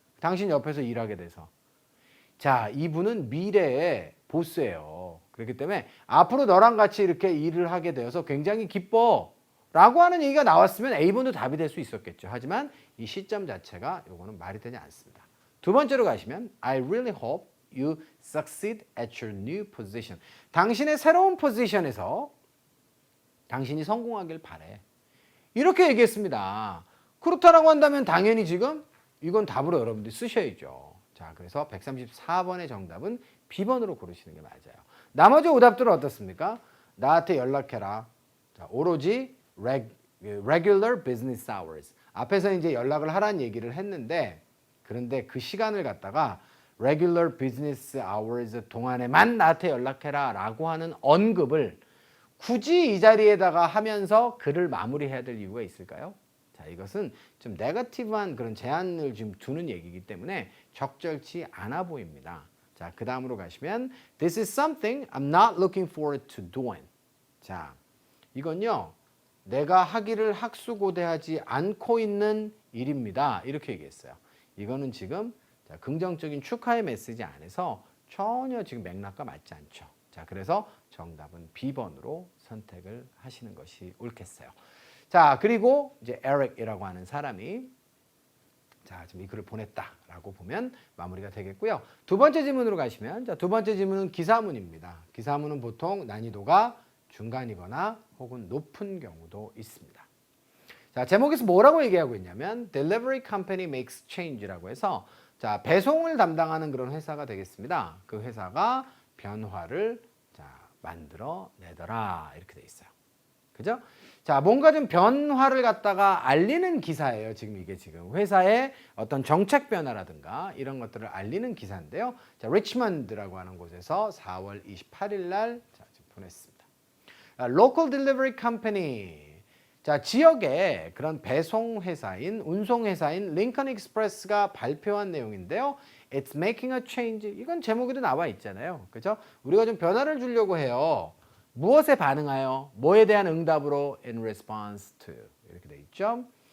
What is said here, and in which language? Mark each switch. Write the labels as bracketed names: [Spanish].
[Korean] 당신 옆에서 일하게 돼서. 자, 이분은 미래의 보스예요. 그렇기 때문에 앞으로 너랑 같이 이렇게 일을 하게 되어서 굉장히 기뻐. 라고 하는 얘기가 나왔으면 A번도 답이 될 수 있었겠죠. 하지만 이 시점 자체가 요거는 말이 되지 않습니다. 두 번째로 가시면 [English] I really hope you succeed at your new position. [Korean] 당신의 새로운 포지션에서 당신이 성공하길 바래. 이렇게 얘기했습니다. 그렇다라고 한다면 당연히 지금 이건 답으로 여러분들이 쓰셔야죠. 자, 그래서 134번의 정답은 B번으로 고르시는 게 맞아요. 나머지 오답들은 어떻습니까? 나한테 연락해라. 자, 오로지 [English] regular business hours. [Korean] 앞에서 이제 연락을 하라는 얘기를 했는데 그런데 그 시간을 갖다가 [English] regular business hours [Korean] 동안에만 나한테 연락해라 라고 하는 언급을 굳이 이 자리에다가 하면서 글을 마무리해야 될 이유가 있을까요? 자, 이것은 좀 네거티브한 그런 제한을 지금 두는 얘기이기 때문에 적절치 않아 보입니다. 자, 그 다음으로 가시면 [English] This is something I'm not looking forward to doing. [Korean] 자, 이건요. 내가 하기를 학수고대하지 않고 있는 일입니다. 이렇게 얘기했어요. 이거는 지금 자, 긍정적인 축하의 메시지 안에서 전혀 지금 맥락과 맞지 않죠. 자, 그래서 정답은 B번으로 선택을 하시는 것이 옳겠어요. 자, 그리고 이제 에릭이라고 하는 사람이 자, 지금 이 글을 보냈다라고 보면 마무리가 되겠고요. 두 번째 질문으로 가시면 자, 두 번째 질문은 기사문입니다. 기사문은 보통 난이도가 중간이거나 혹은 높은 경우도 있습니다. 자, 제목에서 뭐라고 얘기하고 있냐면 [English] Delivery Company makes change [Korean] 라고 해서 자, 배송을 담당하는 그런 회사가 되겠습니다. 그 회사가 변화를 자, 만들어 내더라 이렇게 돼 있어요. 그죠? 자, 뭔가 좀 변화를 갖다가 알리는 기사예요. 지금 이게 지금 회사의 어떤 정책 변화라든가 이런 것들을 알리는 기사인데요. 자, 리치먼드라고 하는 곳에서 4월 28일 날 자, 지금 보냈습니다. [English] Local Delivery Company. [Korean] 자, 지역의 그런 배송 회사인 운송 회사인 링컨 익스프레스가 발표한 내용인데요. [English] It's making a change. [Korean] 이건 제목에도 나와 있잖아요. 그죠? 우리가 좀 변화를 주려고 해요. 무엇에 반응하여? 뭐에 대한 응답으로? [English] In response to. [Korean] 이렇게 돼 있죠.